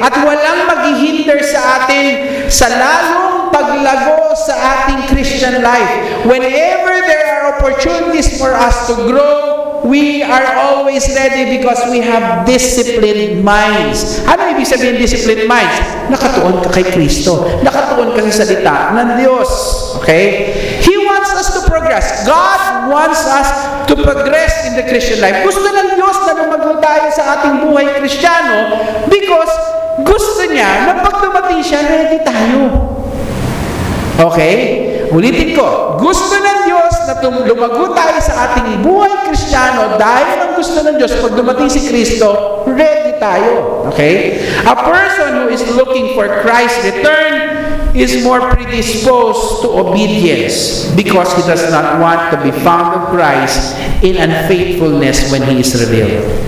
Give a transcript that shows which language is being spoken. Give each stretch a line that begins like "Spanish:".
Filipino: At walang maghihinder sa atin sa lalong paglago sa ating Christian life.
English: Whenever there are opportunities for us to grow, we are always ready because we have disciplined minds.
Filipino: Ano ibig sabihin
English: disciplined minds?
Filipino: Nakatuon ka kay Kristo. Nakatuon ka sa salita ng Diyos.
English: Okay? He wants us to progress. God wants us to progress in the Christian life.
Filipino: Gusto ng Diyos na lumago tayo sa ating buhay Kristiyano
English: because
Filipino: gusto niya na pag dumating siya, ready tayo. Okay? Ulitin ko, gusto ng Diyos na lumago tayo sa ating buhay Kristiyano dahil ang gusto ng Diyos, pag dumating si Kristo, ready tayo. Okay?
English: A person who is looking for Christ's return is more predisposed to obedience because he does not want to be found of Christ in unfaithfulness when he is revealed.